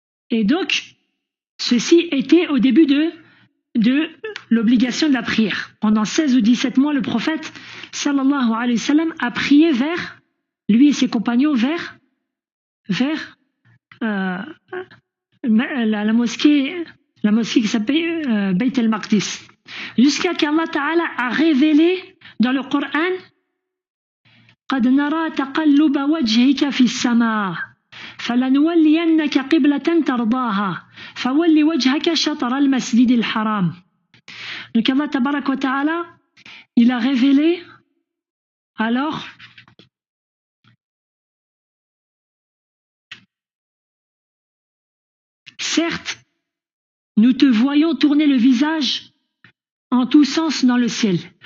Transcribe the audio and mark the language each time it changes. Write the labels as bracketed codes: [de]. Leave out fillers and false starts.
[fr] Et donc, ceci était au début de l'obligation de la prière. Pendant 16 ou 17 mois, le prophète sallallahu alayhi wa sallam a prié vers, lui et ses compagnons, vers la mosquée qui s'appelle Beit al-Maqdis. Jusqu'à qu'Allah Ta'ala a révélé dans le Coran [ar] قَدْ نَرَى تَقَلُّبَ وَجْهِكَ فِي السَّمَاءِ فَلَنُوَلِّيَنَّكَ قِبْلَةً تَرْضَاهَا فَوَلِّ وَجْهَكَ شَطْرَ الْمَسْجِدِ الْحَرَامِ. [fr] Donc Allah Tabarak wa Ta'ala, il a révélé alors certes, nous te voyons tourner le visage en tous sens dans le ciel.